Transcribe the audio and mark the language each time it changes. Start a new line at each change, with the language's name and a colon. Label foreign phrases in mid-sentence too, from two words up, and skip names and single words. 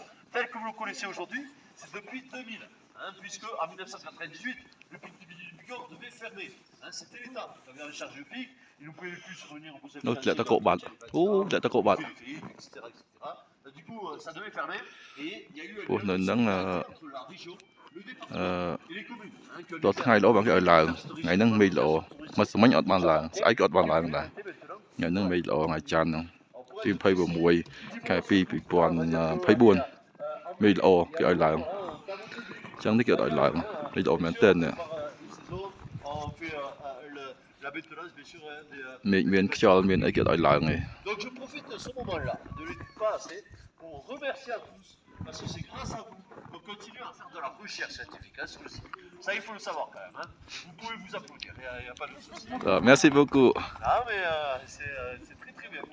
French: Tel que vous le connaissez aujourd'hui, c'est depuis 2000. Puisque en 1998, le pic du Bigorre devait fermer. C'était l'État qui avait en charge du pic. Il ne pouvait plus survenir aux besoins financiers. Etc. Du coup, ça devait fermer. Et il y a eu un lien entre la région, le département et les communes.
Khmer: រត់ថ្ងៃល្អបងគេឲ្យឡើងថ្ងៃហ្នឹងមេឃល្អមកសម្ញអត់បានឡើងស្អែកក៏អត់បានឡើងដែរថ្ងៃហ្នឹងមេឃល្អថ្ងៃច័ន្ទហ្នឹងទី26ខែ2 2024មេឃល្អគេឲ្យឡើងអញ្ចឹងនេះគេអត់ឲ្យឡើងមេឃល្អមែនទែននេះមេឃមានខ្យល់មានអីគេអត់ឲ្យឡើងទេ
French: Donc je profite de ce moment-là, de l'étude pas assez, pour remercier à tous, parce que c'est grâce à vous qu'on continue à faire de la recherche scientifique sur le site. Ça, il faut le savoir quand même. Vous pouvez vous applaudir, il n'y a pas de souci. Merci beaucoup. Ah, mais c'est très très bien.